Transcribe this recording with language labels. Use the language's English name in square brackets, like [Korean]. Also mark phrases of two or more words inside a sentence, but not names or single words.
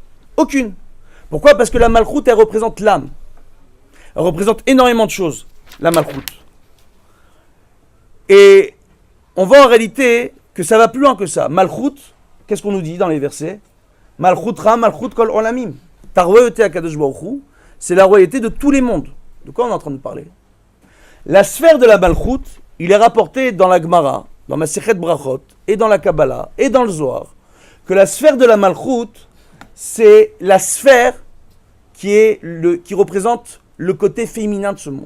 [French] Aucune. Pourquoi? Parce que la malchoute, elle représente l'âme. Elle représente énormément de choses, la malchoute. Et on voit en réalité que ça va plus loin que ça. Malchoute, qu'est-ce qu'on nous dit dans les versets? [Hebrew] מלכותך, מלכות כל עולמים. [French] Ta royauté à [Hebrew] קדוש ברוך הוא, [French] c'est la royauté de tous les mondes. De quoi on est en train de parler? La sphère de la malchoute, il est rapporté dans la Gemara, dans Masechet Brachot, et dans la Kabbalah, et dans le Zohar, que la sphère de la malchoute, c'est la sphère qui représente le côté féminin de ce monde.